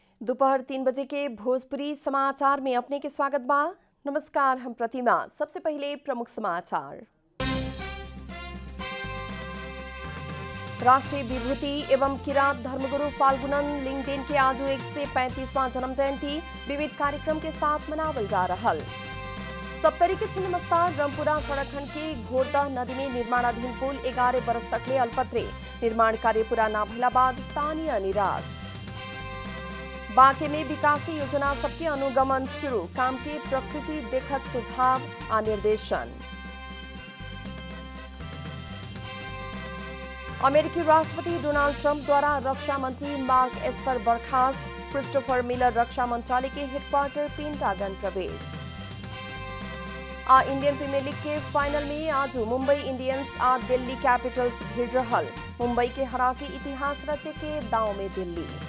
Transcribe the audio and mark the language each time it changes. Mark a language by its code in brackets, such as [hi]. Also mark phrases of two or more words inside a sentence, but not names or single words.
[bho] दोपहर 3 बजे के भोजपुरी समाचार में अपने के स्वागत बा। नमस्कार, हम प्रतिमा। सबसे पहले प्रमुख समाचार। राष्ट्रीय विभूति एवं किरात धर्मगुरु फाल्गुनन लिंगदेन के आज 135वां जन्म जयंती विविध कार्यक्रम के साथ मनावल जा रहा। सप्तरी के छिन्नमस्ता रमपुरा सड़क खंड के घोरदह नदी में निर्माणाधीन पुल 11 बरस तकले अल्पत्रे। निर्माण कार्य पूरा न भइला बाद स्थानीय निराश। बांके में विकासी योजना सबके अनुगमन शुरू, काम के प्रकृति देखत सुझाव आ निर्देशन। अमेरिकी राष्ट्रपति डोनाल्ड ट्रंप द्वारा रक्षा मंत्री मार्क एस्पर बर्खास्त। क्रिस्टोफर मिलर रक्षा मंत्रालय के हेडक्वार्टर पेंटागन प्रवेश। इंडियन प्रीमियर लीग के फाइनल में आज मुंबई इंडियंस आ दिल्ली कैपिटल्स भिड़ रहल। मुंबई के हरा के इतिहास रचे के दांव में दिल्ली।